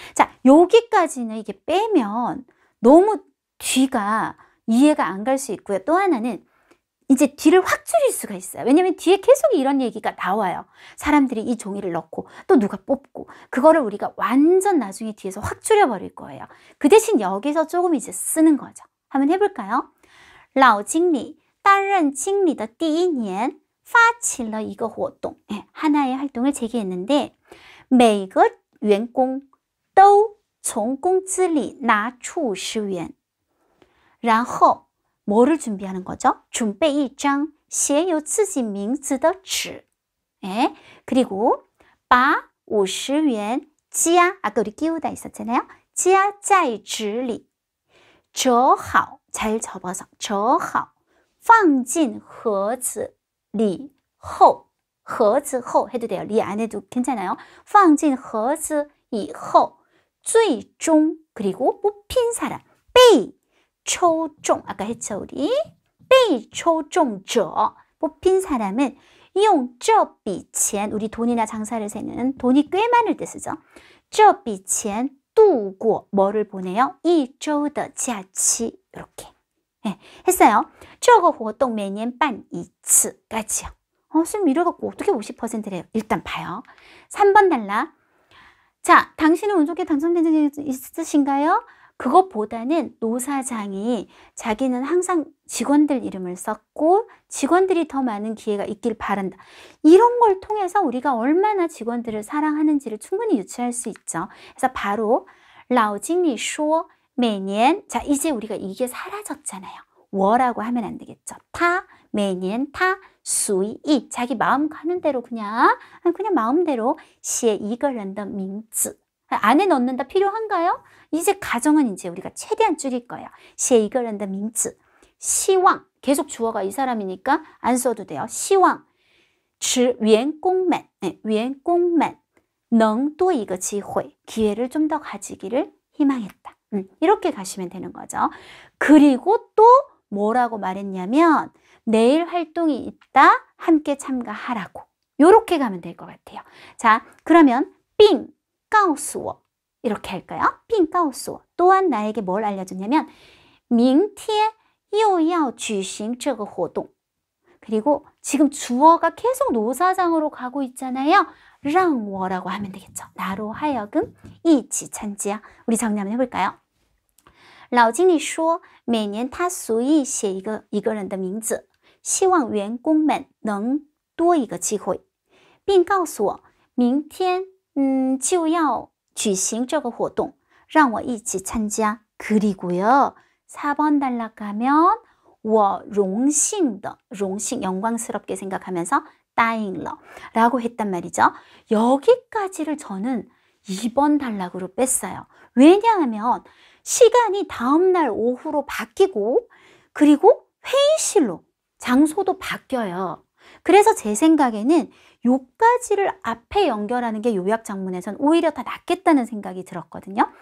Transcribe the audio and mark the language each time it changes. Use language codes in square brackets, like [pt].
[ko] 자 여기까지는 이게 빼면 너무 뒤가 이해가 안 갈 수 있고요. 또 하나는 이제 뒤를 확 줄일 수가 있어요. 왜냐하면 뒤에 계속 이런 얘기가 나와요. 사람들이 이 종이를 넣고 또 누가 뽑고 그거를 우리가 완전 나중에 뒤에서 확 줄여버릴 거예요. 그 대신 여기서 조금 이제 쓰는 거죠. 한번 해볼까요? [zh] 老经理担任经理的第一年发起了一个活动 [ko] 하나의 활동을 제기했는데 [zh] 每个员工都从工资里拿出50元然后 [ko] 뭐를 준비하는 거죠? [zh] 准备一张写有自己名字的纸 [ko] 그리고 [zh] 把50元加 [ko] 아까 우리 끼우다 있었잖아요. [zh] 加在纸里折好 [ko] 잘 접어서 [zh] 折好放进盒子里后盒子后 [ko] 해도 돼요. 리 안 해도 괜찮아요. [zh] 放进盒子以后最终 [ko] 그리고 뽑힌 사람 [zh] 被抽中 [ko] 아까 했죠 우리 [zh] 被抽中者 [ko] 뽑힌 사람은 [zh] 用这笔钱 [ko] 우리 돈이나 장사를 세는 돈이 꽤 많을 때 쓰죠. [zh] 这笔钱度过 [ko] 뭐를 보내요? [zh] 一周的假期 [ko] 이렇게 했어요. [zh] 这个活动每年办一次 [ko] 까지요. 선생님 이래갖고 어떻게 50%래요? 일단 봐요. 3번 달라. 자, 당신은 운 좋게 당첨된 적이 있으신가요? 그것보다는 노사장이 자기는 항상 직원들 이름을 썼고 직원들이 더 많은 기회가 있길 바란다. 이런 걸 통해서 우리가 얼마나 직원들을 사랑하는지를 충분히 유추할 수 있죠. 그래서 바로 [zh] 老经理说每年 [ko] 자 이제 우리가 이게 사라졌잖아요. 워라고 하면 안 되겠죠. 타, 每年타, 随意 자기 마음 가는 대로 그냥 마음대로 [zh] 写一个人的名字 [ko] 안에 넣는다 필요한가요? 이제 가정은 이제 우리가 최대한 줄일 거예요. [zh] 写一个人的名字希望 [ko] 계속 주어가 이 사람이니까 안 써도 돼요. [zh] 希望使员工们员工们能多一个机会 [ko] 기회를 좀 더 가지기를 희망했다. 이렇게 가시면 되는 거죠. 그리고 또 뭐라고 말했냐면 내일 활동이 있다. 함께 참가하라고. 이렇게 가면 될 것 같아요. 자, 그러면 [zh] 并告诉我 [ko] 이렇게 할까요? [zh] 并告诉我 [ko] 또한 나에게 뭘 알려줬냐면 [zh] 明天又要举行这个活动 [ko] 그리고 지금 주어가 계속 노사장으로 가고 있잖아요. [zh] 让我 [ko] 라고 하면 되겠죠. 나로 하여금 [zh] 一起参加 [ko] 우리 정리 한번 해볼까요? [zh] 老经理说每年他随意写一个人的名字希望员工们能多一个机会并告诉我明天就要举行这个活动让我一起参加 [ko] 그리고요 4번 단락하면 [zh] 我荣幸的 荣幸 [ko] 영광스럽게 생각하면서 [zh] 答应了 [ko] 라고 했단 말이죠. 여기까지를 저는 2번 단락으로 뺐어요. 왜냐하면 시간이 다음날 오후로 바뀌고 그리고 회의실로 장소도 바뀌어요. 그래서 제 생각에는 요까지를 앞에 연결하는 게 요약 장문에선 오히려 더 낫겠다는 생각이 들었거든요.